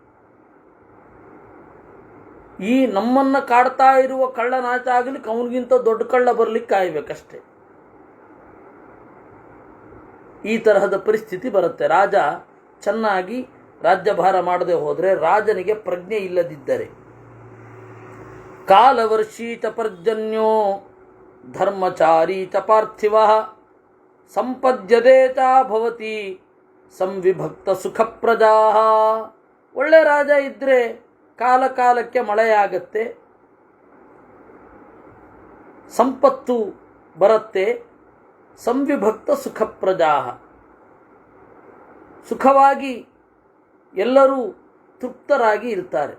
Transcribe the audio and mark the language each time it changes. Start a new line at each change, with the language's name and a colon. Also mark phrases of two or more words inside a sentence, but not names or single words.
Kannada: ಈ ನಮ್ಮನ್ನು ಕಾಡ್ತಾ ಇರುವ ಕಳ್ಳ ನಾಶ ಆಗಲಿಕ್ಕೆ ಅವನಿಗಿಂತ ದೊಡ್ಡ ಕಳ್ಳ ಬರಲಿಕ್ಕೆ ಕಾಯಬೇಕಷ್ಟೆ. ಈ ತರಹದ ಪರಿಸ್ಥಿತಿ ಬರುತ್ತೆ. ರಾಜ ಚೆನ್ನಾಗಿ ರಾಜ್ಯಭಾರ ಮಾಡದೆ ಹೋದರೆ, ರಾಜನಿಗೆ ಪ್ರಜ್ಞೆ ಇಲ್ಲದಿದ್ದರೆ.
Sanskrit: ಕಾಲವರ್ಷೀ ಚ ಪರ್ಜನ್ಯೋ ಧರ್ಮಚಾರಿ ಚ ಪಾರ್ಥಿವ ಸಂಪದ್ಯತೆ ಚ ಭವತಿ ಸಂವಿಭಕ್ತ ಸುಖ ಪ್ರಜಾ.
Kannada: ಒಳ್ಳೆ ರಾಜ ಇದ್ದರೆ ಕಾಲ ಕಾಲಕ್ಕೆ ಮಳೆಯಾಗತ್ತೆ, ಸಂಪತ್ತು ಬರುತ್ತೆ.
Sanskrit: ಸಂವಿಭಕ್ತ ಸುಖ ಪ್ರಜಾ,
Kannada: ಸುಖವಾಗಿ ಎಲ್ಲರೂ ತೃಪ್ತರಾಗಿ ಇರ್ತಾರೆ.